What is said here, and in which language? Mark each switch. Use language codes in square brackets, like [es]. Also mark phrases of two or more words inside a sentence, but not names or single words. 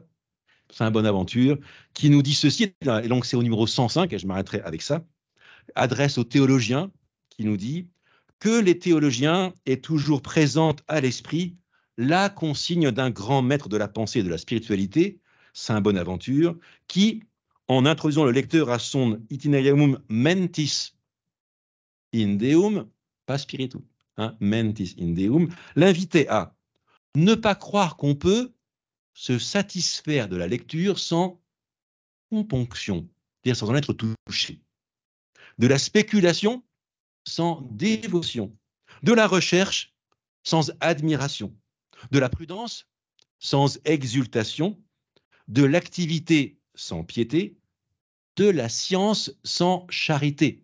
[fr] C'est un Bonaventure, qui nous dit ceci, et donc c'est au numéro 105, et je m'arrêterai avec ça, adresse aux théologiens, qui nous dit que les théologiens aient toujours présente à l'esprit la consigne d'un grand maître de la pensée et de la spiritualité, Saint Bonaventure, qui, en introduisant le lecteur à son [la] itinerarium mentis in deum, [fr] pas spiritum, hein, [la] mentis in deum, [fr] l'invitait à ne pas croire qu'on peut se satisfaire de la lecture sans componction, c'est-à-dire sans en être touché, de la spéculation sans dévotion, de la recherche sans admiration, de la prudence sans exultation, de l'activité sans piété, de la science sans charité.